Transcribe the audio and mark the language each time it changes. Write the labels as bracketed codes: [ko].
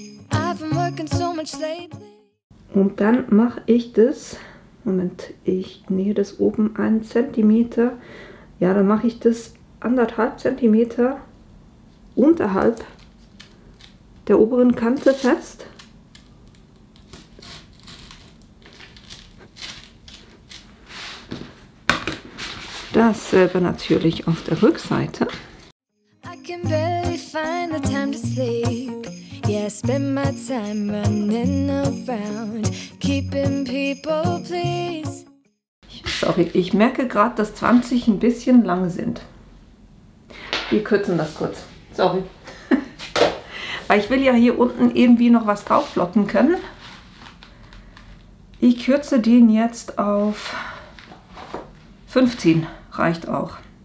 [en] I've been working so much lately. [de] Und dann mache ich das, Moment, ich nähe das oben 1 cm, ja, dann mache ich das 1,5 cm unterhalb der oberen Kante fest. Dasselbe natürlich auf der Rückseite. [en] I can barely find the time to sleep. Yeah, I spend my time running around, keeping people pleased. [de] Sorry, ich merke gerade, dass 20 ein bisschen lang sind. Wir kürzen das kurz. Sorry. Weil ich will ja hier unten irgendwie noch was draufplotten können. Ich kürze den jetzt auf 15, reicht auch.